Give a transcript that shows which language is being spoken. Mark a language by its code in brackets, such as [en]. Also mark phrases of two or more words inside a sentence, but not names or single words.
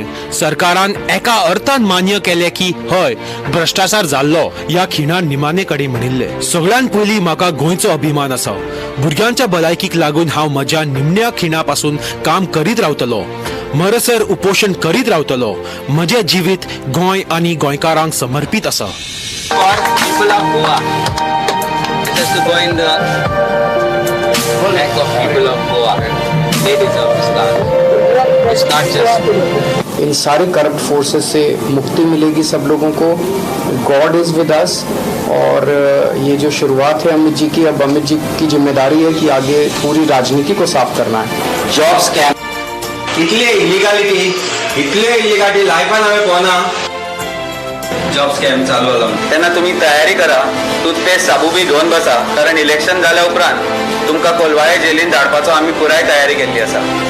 [kok] सरकारान एका अर्थान मान्य केले की हय भ्रष्टाचार जाल्लो या खिणान निमाणे कडेन म्हणिल्ले. सगळ्यान पयलीं म्हाका गोंयचो अभिमान आसा. भुरग्यांच्या भलायकीक लागून हांव म्हज्या निमण्या खिणा पासून काम करीत रावतलो. मरसर उपोषण करीत रावतलो. म्हजें जिवीत गोंय आनी गोंयकारांक समर्पित आसा. [en] people of Goa. Just to go in the neck of people of Goa. They deserve this land. It's not just. [hi] इन सारे [en] corrupt forces [hi] से मुक्ति मिलेगी सब लोगों को. [en] God is with us. [hi] और ये जो शुरुआत है अमित जी की, अब अमित जी की जिम्मेदारी है कि आगे पूरी राजनीति को साफ करना है. [en] job scam [kok] इतले इलिगालिटी लायफान हांवें पळोवना. [en] job scam [kok] चालू जाला तेन्ना तुमी तयारी करा. टूथपेस्ट साबू बी घेवन बसा, कारण इलेक्शन जाल्या उपरांत तुमकां कोलवाळे जेलीन धाडपाचो आमी पुराय तयारी केल्ली आसा.